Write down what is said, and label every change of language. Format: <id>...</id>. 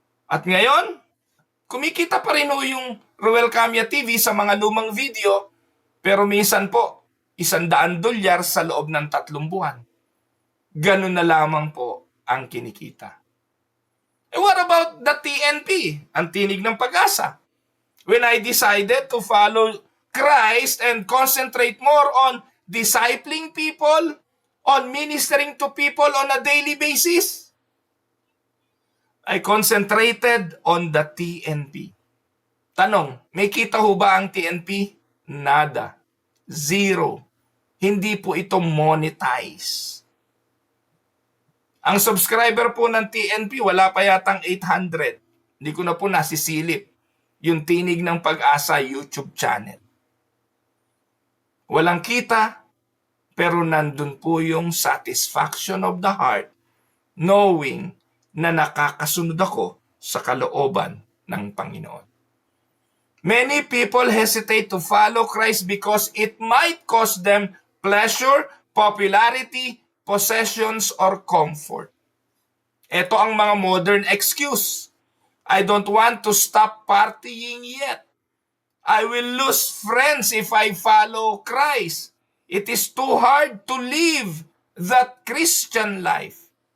<tl>At ngayon, kumikita pa rin yung Ruel Camia TV sa mga lumang video, pero minsan po, $100 sa loob ng 3 buwan. Ganun na lamang po ang kinikita.</tl> <en>What about the TNP?</en> <tl>Ang tinig ng pag-asa.</tl> <en>When I decided to follow Christ and concentrate more on discipling people, on ministering to people on a daily basis, I concentrated on the TNP.</en> <tl>Tanong, may kita ho ba ang TNP Nada. Zero. Hindi po ito monetize. Ang subscriber po ng TNP, wala pa yatang 800. Hindi ko na po nasisilip yung Tinig ng Pag-asa YouTube channel. Walang kita, pero nandun po yung</tl> <en>satisfaction of the heart, knowing</en> <tl>na nakakasunod ako sa kalooban ng Panginoon.</tl> <en>Many people hesitate to follow Christ because it might cost them pleasure, popularity, possessions, or comfort.</en> <tl>Ito ang mga modern excuse.</tl> <en>I don't want to stop partying yet. I will lose friends if I follow Christ. It is too hard to live that Christian life.</en>